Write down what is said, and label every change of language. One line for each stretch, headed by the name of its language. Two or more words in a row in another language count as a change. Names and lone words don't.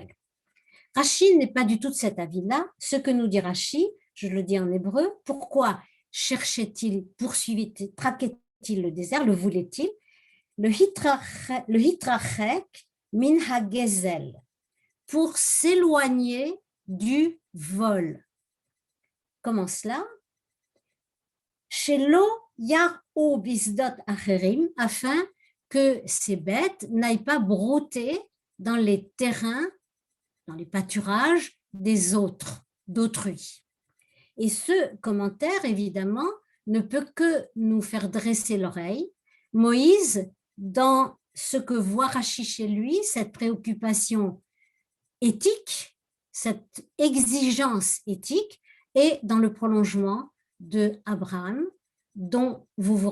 French: Rachi n'est pas du tout de cet avis-là. Ce que nous dit Rachi, je le dis en hébreu, pourquoi cherchait-il, poursuivait-il, traquait-il le désert, le voulait-il?
Hebrew: להתרחק מן הגזל,
French: pour s'éloigner du vol. Comment cela?
Hebrew: שלא ירעו בשדות אחרים,
French: afin que ces bêtes n'aillent pas brouter dans les terrains, dans les pâturages des autres, d'autrui. Et ce commentaire, évidemment, ne peut que nous faire dresser l'oreille. Moïse, dans ce que voit Rachi chez lui, cette préoccupation éthique, cette exigence éthique, est dans le prolongement de Abraham, dont vous vous